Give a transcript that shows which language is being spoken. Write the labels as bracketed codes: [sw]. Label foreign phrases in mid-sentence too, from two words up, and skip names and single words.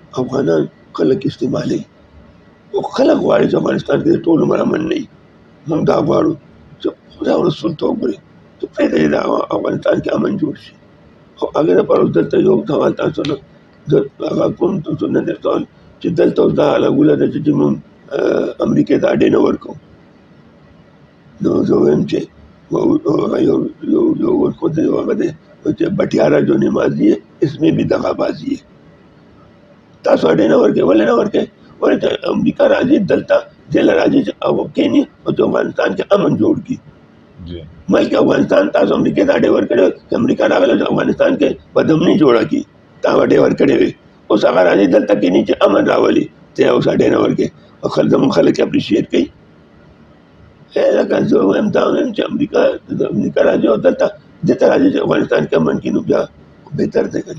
[ps] خو افغانان خلک استعمالي خلک غواړي چې افغانستان کې ټول عمر امن نه وي موږ دا غواړو چې خدای او رسول ته وګوري چې پرېږدئ دا افغانستان کې امن جوړ شي او هغې لپاره اوس دلته یو سوال تاسو نه هغه کوم تاسو نه درته ووایم چې دلته اوس دا لګوله ده چې موږ امریکې ته اډې نه ورکوو نو زه وایم چې یو خود هغه دی چې بټیاره [ur] جو نمازي ہے اس میں بھی دغابازي ہے [ps] تاسو اډې نه ورکوئ ولې نه ورکوئ ولې چې امریکا راځي دلته دې له راځي چې هغه کښېني او چې افغانستان کې امن جوړ کړي بلکې افغانستان تاسو امریکې ته اډې ورکړې چې امریکا راغله چې افغانستان کې بدامني جوړه کړي تا اډې ورکړې وې اوس هغه راځي دلته کښېني چې امن راولي ته اوس اډې نه ورکوې او زموږ خلک یې اپریشیټ کوي لکه زه وایم دا وایم چې امریکا راځي او دلته دې ته راځي چې افغانستان کې امن کړي نو بیا بهتر دی که نه